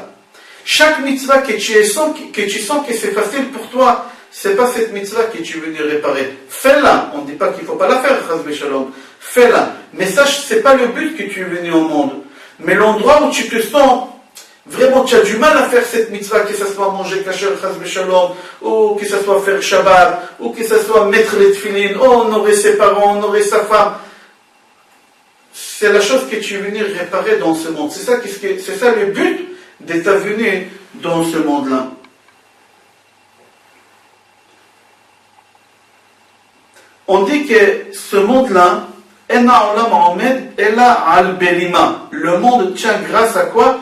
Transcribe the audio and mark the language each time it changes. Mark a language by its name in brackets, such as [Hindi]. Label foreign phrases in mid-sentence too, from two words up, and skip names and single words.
[French] Chaque mitzvah que tu sens que c'est facile pour toi, c'est pas cette mitzvah que tu es venu réparer. Fais-la. On ne dit pas qu'il ne faut pas la faire, [Hebrew] חס ושלום. [French] Fais-la. Mais sache, c'est pas le but que tu es venu au monde. Mais l'endroit où tu te sens, vraiment tu as du mal à faire cette mitzvah, que ce soit manger kasher, [Hebrew] חס ושלום, [French] ou que ce soit faire Shabbat, ou que ce soit mettre les tefillin, honorer ses parents, honorer sa femme. C'est la chose que tu es venu réparer dans ce monde. C'est ça le but de ta venue dans ce monde-là. On dit que ce monde-là, le monde tient grâce à quoi?